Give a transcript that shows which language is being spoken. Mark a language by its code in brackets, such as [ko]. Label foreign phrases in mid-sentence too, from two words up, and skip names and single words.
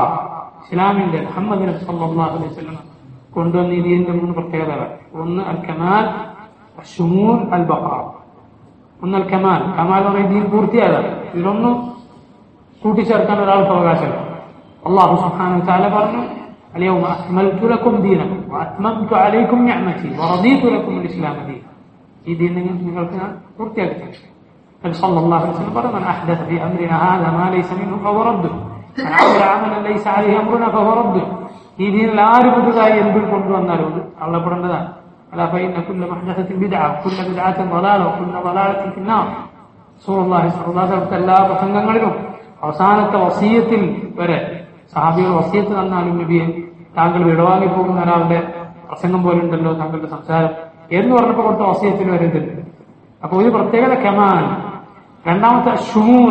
[ml] ഇസ്ലാമിന്റെ മുഹമ്മദ് നബി [ar] صلى الله عليه وسلم [ml] കൊണ്ടുവന്ന ഈ ദീനിന്റെ 3 പ്രത്യേകതകൾ: 1 [ar] الكمال الشمول البقاء. [ml] 1 [ar] الكمال, [ml] കമാൽ എന്ന് പറയുന്നത് ദീൻ പൂർത്തിയായതാണ്, ഇതിലൊന്നും കൂട്ടിച്ചേർക്കാൻ ഒരാൾക്ക് അവകാശമില്ല. [ar] الله سبحانه وتعالى പറഞ്ഞു, اليوم أكملت لكم دينكم وأتممت عليكم نعمتي ورضيت لكم الإسلام دينا. [ml] ഈ ദീൻ നിങ്ങൾക്ക് ഞാൻ പൂർത്തിയാക്കി. നബി [ar] صلى الله عليه وسلم [ml] പറഞ്ഞു, [ar] من أحدث في أمرنا هذا ما ليس منه فهو رد من عمل عملا ليس عليه أمرنا فهو رد. [ml] ഈ ദീനിൽ ആര് പുതുതായി എന്തും കൊണ്ടുവന്നാലും അത് തള്ളപ്പെടേണ്ടതാണ്. [ar] ألا فإن كل محدثة بدعة وكل بدعة ضلالة وكل ضلالة في النار. رسول الله صلى الله عليه وسلم [ml] എല്ലാ പ്രസംഗങ്ങളിലും അവസാനത്തെ വസിയത്തിൽ വരെ സഹാബികൾ വസിയത്ത് തന്നാലും, നബിയെ താങ്കൾ വിടവാങ്ങി പോകുന്ന ഒരാളുടെ പ്രസംഗം പോലെ ഉണ്ടല്ലോ താങ്കളുടെ സംസാരം എന്ന് പറഞ്ഞപ്പോൾ കൊടുത്ത വസിയത്തിൽ വരെ ഇതുണ്ട്. അപ്പൊ ഒരു പ്രത്യേകത കമാൽ. രണ്ടാമത്തെ ഷുമൂൽ.